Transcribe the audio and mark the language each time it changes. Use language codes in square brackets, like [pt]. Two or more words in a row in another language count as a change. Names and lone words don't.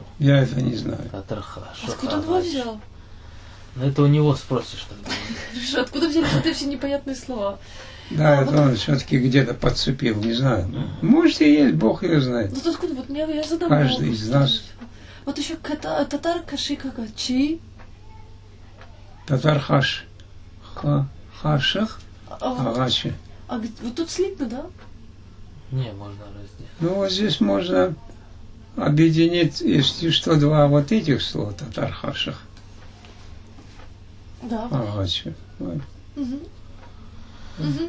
[ru] Я это не знаю. Татархаш. Откуда он его взял? Ну это у него спросишь тогда. Хорошо, откуда взялись вот эти все непонятные слова? Да, А, это вот- он все-таки где-то подцепил, не знаю. Может и есть, Бог ее знает. Вот откуда? Вот я задам Каждый вопрос. из нас. Вот еще татар Кашик-Агачи. Татархаш. Хашах, А Агачи. вот тут слитно, да? Не, можно раздеть. Ну, вот здесь можно объединить, если что, два вот этих слова, татархашах, Да. агачи. Вот. Угу. Угу.